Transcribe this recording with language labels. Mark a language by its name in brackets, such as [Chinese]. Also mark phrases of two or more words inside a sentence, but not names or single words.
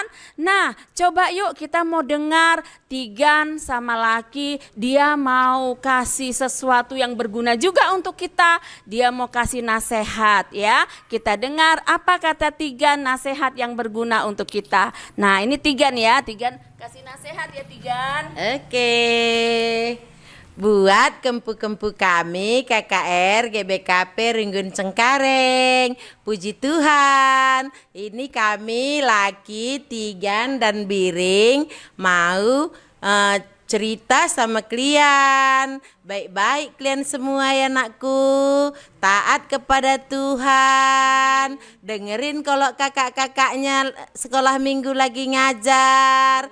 [Indonesian] Nah coba yuk kita mau dengar Tigan sama Laki, dia mau kasih sesuatu yang berguna juga untuk kita. Dia mau kasih nasihat ya. Kita dengar apa kata Tigan, nasihat yang berguna untuk kita. Nah ini Tigan ya, Tigan kasih nasihat ya Tigan. Oke. Buat kempu-kempu kami KKR GBKP Ringgun Cengkareng. Puji Tuhan, ini kami Laki, Tigan dan Biring mau cerita sama kalian. Baik-baik kalian semua ya anakku. Taat kepada Tuhan. Dengerin kalau kakak-kakaknya sekolah minggu lagi ngajar.